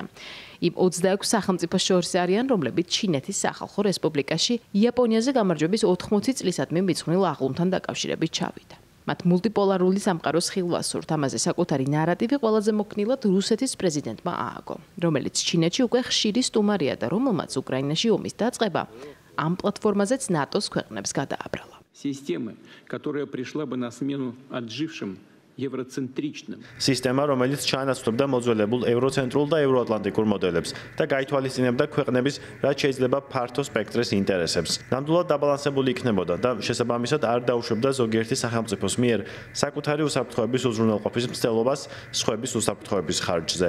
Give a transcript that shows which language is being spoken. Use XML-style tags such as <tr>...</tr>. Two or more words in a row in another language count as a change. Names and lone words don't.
<ka>იმ 26 სახელმწიფოს შორის არიან, რომლებიც ჩინეთის სახალხო რესპუბლიკაში იაპონიაზე გამარჯვების 80 წლისადმი მიძღვნილ აღლუმთან დაკავშირებით ჩავიდა. მათ მულტიპოლარული სამყაროს ხილვა სურთ, ამაზე საკუთარი ნარატივი ყველაზე მოქნილად რუსეთის პრეზიდენტმა ააგო, რომელიც ჩინეთში უკვე ხშირი სტუმარია და რომელმაც უკრაინაში ომის დაწყება ამ პლატფორმაზეც ნატოს ქვეყნებს გადააბრალა.</ka> <ru>Системы, которая пришла бы на смену отжившим ევროცენტრичным.</ru> <ka>სისტემა, რომელიც ჩაანაცვლებდა მოძველებულ ევროცენტრულ და ევროატლანტიკურ მოდელებს და გაითვალისწინებდა ქვეყნების რაც შეიძლება ფართო სპექტრის ინტერესებს. ნამდვილად დაბალანსებული იქნებოდა და შესაბამისად არ დაუშვებდა ზოგიერთი სახელმწიფოს მიერ საკუთარი უსაფრთხოების უზრუნველყოფის მცდელობას სხვების უსაფრთხოების ხარჯზე.</ka>